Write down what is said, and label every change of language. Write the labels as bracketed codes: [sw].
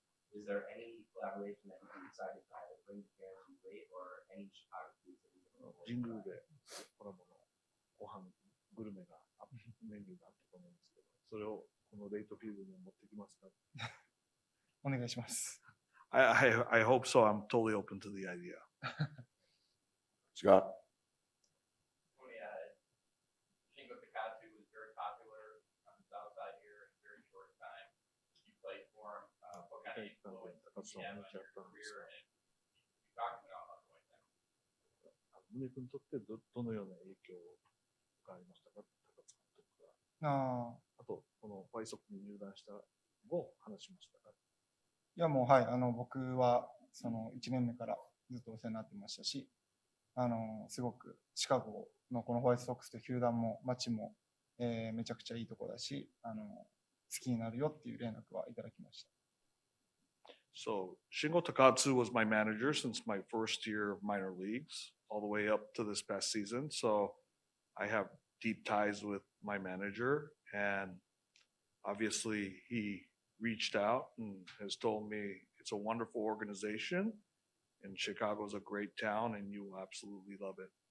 [en] Is there any collaboration that you decided to either bring to bear too late or any Chicago foods that you can [ja] 神宮でコラボのご飯、グルメがメニューがあったと思うんですけど、それをこのレイトフィールドに持ってきますか？お願いします。 [en] I hope so. I'm totally open to the idea. Scott? Shingo Takatsu was very popular on the south side here in a very short time. You played for him. What kind of influence did he have on your career? And you talked about going there. [ja] 宗君にとってどのような影響がありましたか、高津監督が。あと、このホワイトソックスに入団した後、話しましたか。いや、もう、はい、僕は、その1年目からずっとお世話になってましたし、すごくシカゴのこのホワイトソックスという球団も街も、めちゃくちゃいいところだし、好きになるよっていう連絡はいただきました。 [en] So Shingo Takatsu was my manager since my first year of minor leagues, all the way up to this past season. So I have deep ties with my manager, and obviously he reached out and has told me it's a wonderful organization and Chicago is a great town and you will absolutely love it.